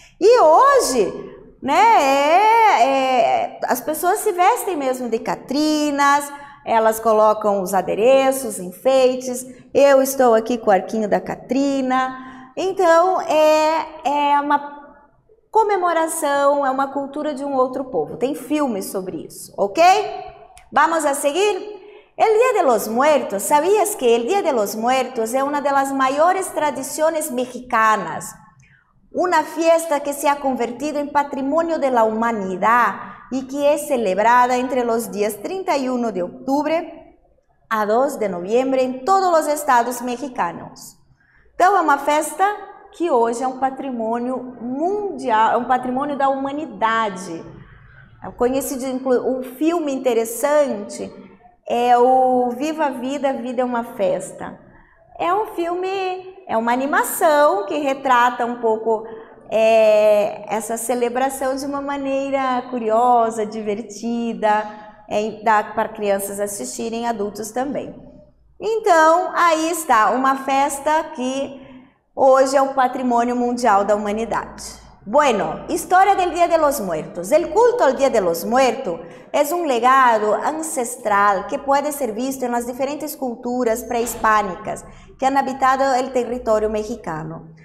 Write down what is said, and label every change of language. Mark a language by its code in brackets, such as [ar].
[pt] E hoje, né, as pessoas se vestem mesmo de catrinas, elas colocam os adereços, enfeites. Eu estou aqui com o arquinho da Catrina. Então, é uma comemoração, é uma cultura de um outro povo. Tem filmes sobre isso, ok? [es] Vamos a seguir? El Día de los Muertos, ¿sabías que el Día de los Muertos es una de las mayores tradiciones mexicanas? Una fiesta que se ha convertido en patrimonio de la humanidad y que es celebrada entre los días 31 de octubre a 2 de noviembre en todos los estados mexicanos. [pt] Então, é uma festa que hoje é um patrimônio mundial, é um patrimônio da humanidade. Conhecido, um filme interessante é o Viva a Vida, a Vida é uma Festa. É um filme, é uma animação que retrata um pouco essa celebração de uma maneira curiosa, divertida, dá para crianças assistirem, adultos também. Então, aí está, uma festa que hoje é o patrimônio mundial da humanidade. [es] Bueno, historia del Día de los Muertos. El culto al Día de los Muertos es un legado ancestral que puede ser visto en las diferentes culturas prehispánicas que han habitado el territorio mexicano.